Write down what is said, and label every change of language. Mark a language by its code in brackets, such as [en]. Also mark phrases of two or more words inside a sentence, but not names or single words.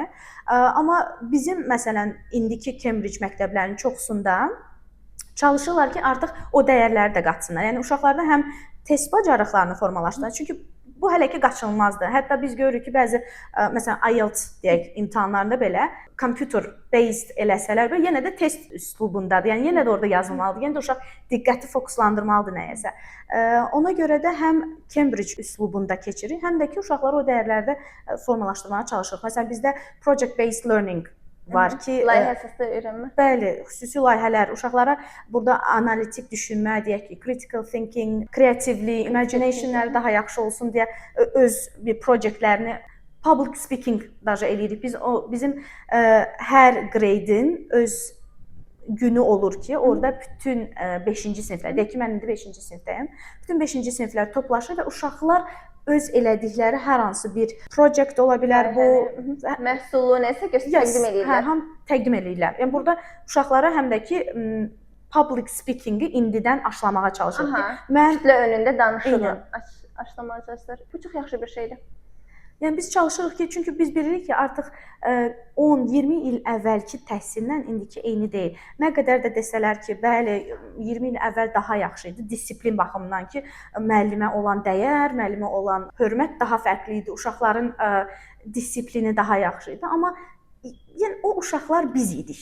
[az] Amma bizim məsələn indiki Cambridge məktəblərinin çoxsunda çalışırlar ki, artıq o dəyərləri də qatsınlar. Yəni uşaqlarda həm test bacarıqlarını formalaşdırır. Çünki bu hələ ki qaçınılmazdır. Hətta biz görürük ki, bəzi məsələn IELTS deyək imtahanlarında belə [en] computer based [az] eləsələr belə yenə də test üslubundadır. Yəni yenə də orada yazılmalıdır. Yenə də uşaq diqqəti fokuslandırmalıdır nəyəsə. Ona görə də həm Cambridge üslubunda keçirik, həm də ki uşaqları o dəyərlərdə formalaşdırmağa çalışırıq. Məsələn bizdə [en] project based learning [az] var ki, layihə əsaslı öyrənmə. Bəli, xüsusi layihələr uşaqlara burada analitik düşünmə, deyək ki, [en] critical thinking, [az] kreativlik, imaginationları daha yaxşı olsun deyə öz bir proyektlərini [en] public speaking [az] daja eləyirik. Bizim hər qreydin öz günü olur ki, orada bütün 5-ci siniflər, deyək ki, mən indi 5-ci sinifdəyəm. Bütün 5-ci siniflər toplaşır və uşaqlar öz elədikləri hər hansı bir projekt ola bilər, bu məhsulu nəsə təqdim edirlər. Həm təqdim edirlər. Yəni burada uşaqlara həm də ki [en] public speaking- [az] i indidən aşılamağa çalışır ki, mən kütlə önündə danışıram. Aşılamağa çalışır. Bu çox yaxşı bir şeydir. Yəni biz çalışırıq ki, çünki biz bilirik ki, artıq 10-20 il əvvəlki təhsillə indiki eyni deyil. Nə qədər də desələr ki, bəli, 20 il əvvəl daha yaxşı idi, disiplin baxımından ki, müəllimə olan dəyər, müəllimə olan hörmət daha fərqli idi, uşaqların disiplini daha yaxşı idi, amma yəni o uşaqlar biz idik.